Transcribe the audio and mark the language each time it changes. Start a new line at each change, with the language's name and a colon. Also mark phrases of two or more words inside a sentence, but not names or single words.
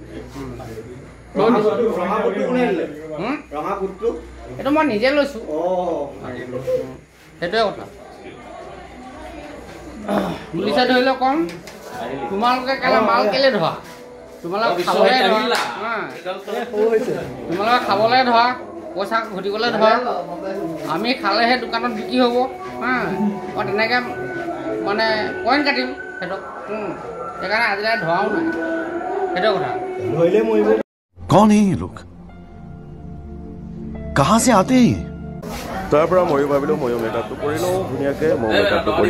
Assamese: এইটো মই নিজে লৈছোঁ সেইটোৱে কথা পুলিচে ধৰিলে কম তোমালোকে কেলে মাল কেলে ধৰা তোমালোকে খাবলৈ ধৰা পইচা ঘটিবলৈ ধৰা আমি খালেহে দোকানত বিক্ৰী হ'ব মই তেনেকৈ মানে পইণ্ট কাটিম সিহঁতক সেইকাৰণে আজিলৈ ধৰাও নাই সেইটোৱে কথা
Hindi: कौन है ये लोग कहाँ से आते हैं
Assamese: তাৰ পৰা ময়ো ভাবিলোঁ ময়ো মেকআপটো কৰি লওঁ ধুনীয়াকৈ মই মেকআপটো কৰিব